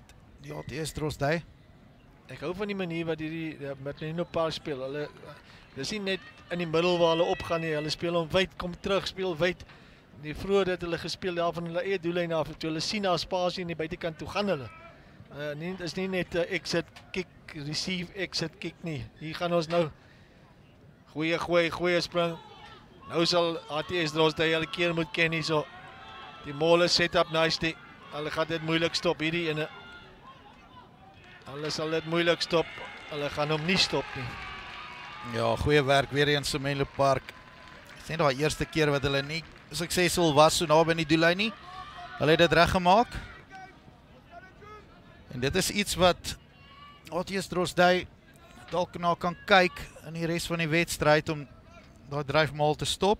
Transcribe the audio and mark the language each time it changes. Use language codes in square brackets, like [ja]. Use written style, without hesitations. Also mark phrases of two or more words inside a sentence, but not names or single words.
[af] Die ATS Drosdui. Ek hou van die manier wat hierdie Marcelino Park speel. Hulle dis nie net in die middel waar hulle opgaan nie. Hulle speel hom wyd, kom terug, speel wyd. Die vroeër het hulle gespeel daar van hulle eie doellyn af. Toe hulle sien daar spasie in die buitekant toe gaan hulle. Is nie net [en] exit kick, receive, exit kick [af] nie. Hier gaan ons nou goeie spring. Nou sal ATS Drosdui elke keer moet ken hier so. [en] Die mole set up nicely. [af] Hulle gaan dit moeilik stop hierdie ene. Hulle sal dit moeilik stop. Hulle gaan hom nie stop nie. Ja, goeie werk weer eens in Menlo Park. Dit is net daai eerste keer wat hulle nie suksesvol was so naby in die doellyn nie. Hulle het dit reggemaak. En dit is iets wat ATS Drosdui dalk na kan kyk in die res van die wedstryd om daai dryfmaal te stop.